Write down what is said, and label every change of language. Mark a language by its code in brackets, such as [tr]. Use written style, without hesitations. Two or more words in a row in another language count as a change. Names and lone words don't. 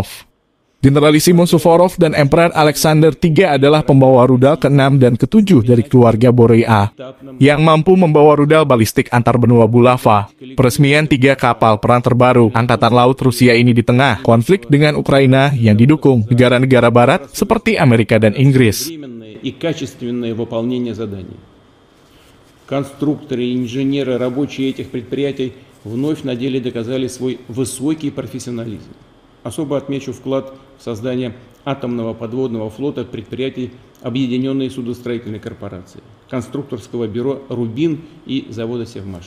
[id] Generalissimo Suvorov dan Emperor Alexander III adalah pembawa rudal ke-6 dan ke-7 dari keluarga Borea, yang mampu membawa rudal balistik antar benua Bulava. Peresmian 3 kapal perang terbaru Angkatan Laut Rusia ini di tengah konflik dengan Ukraina yang didukung negara-negara Barat seperti Amerika dan Inggris. [ru] Конструкторы, инженеры, рабочие этих предприятий вновь на деле доказали свой высокий профессионализм. Особо отмечу вклад в создание атомного подводного флота предприятий Объединенной судостроительной корпорации, конструкторского бюро «Рубин» и завода «Севмаш».